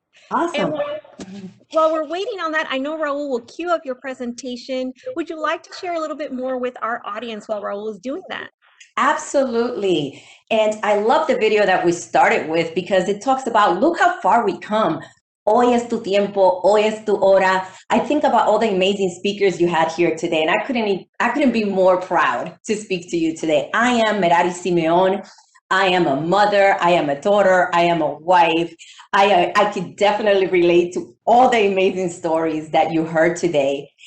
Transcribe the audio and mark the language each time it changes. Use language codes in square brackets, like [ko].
[en] And Awesome. while we're waiting on that, I know Raul will queue up your presentation. Would you like to share a little bit more with our audience while Raul is doing that? Absolutely. And I love the video that we started with because it talks about, look how far we come. [es] Hoy es tu tiempo, hoy es tu hora. [en] I think about all the amazing speakers you had here today, and I couldn't be more proud to speak to you today. I am Merary Simeon. I am a mother, I am a daughter, I am a wife. I could definitely relate to all the amazing stories that you heard today.